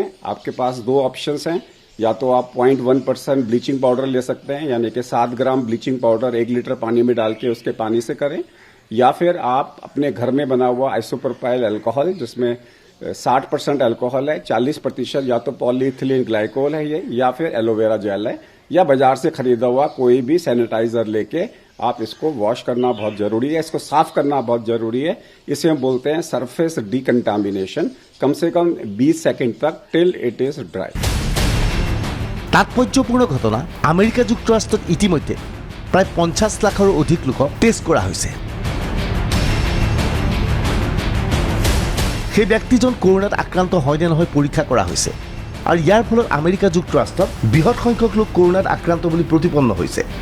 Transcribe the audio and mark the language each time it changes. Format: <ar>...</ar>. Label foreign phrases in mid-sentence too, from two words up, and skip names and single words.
<hi>आपके पास 2 ऑप्शंस हैं, या तो आप 0.1%</hi> <en>bleaching powder</en> <hi>ले सकते हैं, यानी कि 7 ग्राम</hi> <en>bleaching powder</en> <hi>1 लीटर पानी में डाल के उसके पानी से करें, या फिर आप अपने घर में बना हुआ</hi> <en>isopropyl alcohol</en> <hi>जिसमें 60% अल्कोहल है, 40% या तो</hi> <en>polyethylene glycol</en> <hi>है ये, या फिर</hi> <en>aloe vera gel</en> <hi>है, या बाजार से खरीदा हुआ कोई भी सैनिटाइजर लेके आप इसको वॉश करना बहुत जरूरी है, इसको साफ करना बहुत जरूरी है। इसे हम बोलते हैं</hi> <en>surface decontamination,</en> <hi>कम से कम 20 सेकंड तक</hi> <en>till it is dry.</en> <as>তাৎপৰ্যপূৰ্ণ ঘটনা, আমেৰিকা যুক্তৰাষ্ট্ৰত ইতিমধ্যে প্ৰায় 50 লাখৰো অধিক লোকক টেষ্ট কৰা হৈছে। সেই ব্যক্তিজন কৰোণাত আক্ৰান্ত হয় নে নহয় পৰীক্ষা কৰা হৈছে, আৰু ইয়াৰ ফলত আমেৰিকা যুক্তৰাষ্ট্ৰত বৃহৎ সংখ্যক লোক কৰোণাত আক্ৰান্ত বুলি প্ৰতিপন্ন হৈছে।</as>